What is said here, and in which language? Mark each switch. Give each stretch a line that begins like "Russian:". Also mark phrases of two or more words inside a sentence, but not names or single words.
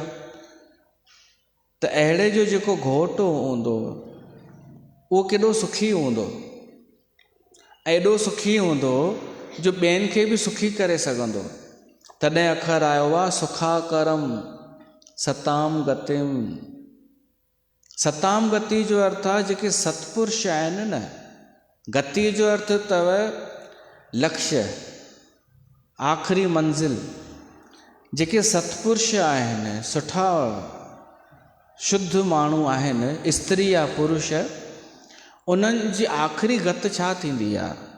Sindhi: त अहिड़े जो जेको घोटु हूंदो उहो केॾो सुखी हूंदो, एॾो सुखी हूंदो जो ॿियनि खे बि सुखी करे सघंदो। तॾहिं अखर आयो आहे
Sanskrit: सुखाकरम सताम गतिम। सताम गति
Sindhi: जो अर्थ आहे जेके सतपुरुष आहिनि न। गति जो अर्थ अथव लक्ष्य, आख़िरी मंज़िल। जेके सतपुरुष आहिनि, सुठा शुद्ध माण्हू आहिनि, स्त्री या पुरुष, उन्हनि जी आख़िरी गति छा थींदी आहे?